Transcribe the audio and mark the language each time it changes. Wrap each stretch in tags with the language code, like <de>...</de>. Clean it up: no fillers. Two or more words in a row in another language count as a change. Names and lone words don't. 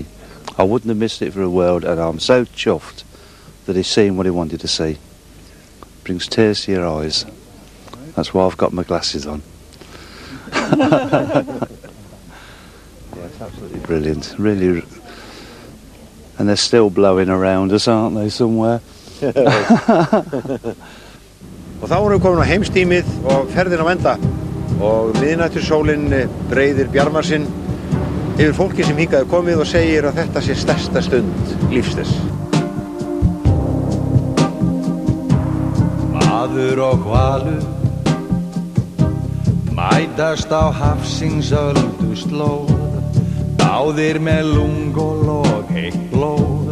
<en>I wouldn't have missed it for a world, and I'm so chuffed that he's seen what he wanted to see. Brings tears to your eyes. That's why I've got my glasses on. Yeah, it's absolutely brilliant, really, and they're still blowing around us, aren't they, somewhere?</en> <is>Og þá erum við komin á heimstímið og ferðin á enda og miðnætursólin breiðir bjarma sinn yfir fólki sem hingað er komið og segir að þetta sé stærsta stund lífs þess. Maður og hvalur mætast á hafsins öldu slóð, báðir með lung og log heitt blóð.</is>